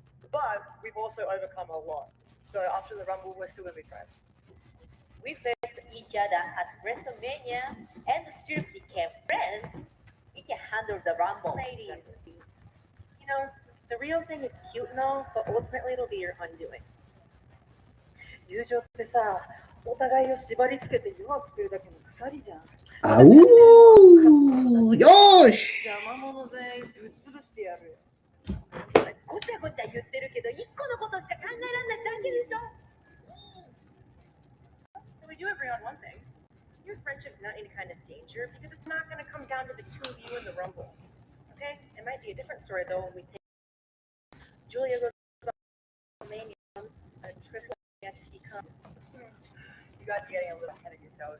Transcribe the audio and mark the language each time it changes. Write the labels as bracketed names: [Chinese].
[English] But we've also overcome a lot. So after the Rumble, we're still going to be friends. We faced each other at WrestleMania and still became friends. We can handle the Rumble. Ladies, you know, the real thing is cute and all, but ultimately it'll be your undoing. [Japanese] 友情ってさ、お互いを縛り付けて弱くするだけの鎖じゃん。あうーよーし邪魔者全員ぶっ潰してやるよ。ごちゃごちゃ言ってるけど、一個のことしか考えられないだけでしょ。 [English] So we do agree on one thing. Your friendship's not any kind of danger because it's not going to come down to the two of you in the Rumble. Okay? It might be a different story though when we take Julia goes to WrestleMania, a triple NXT comes. You guys are getting a little ahead of yourselves.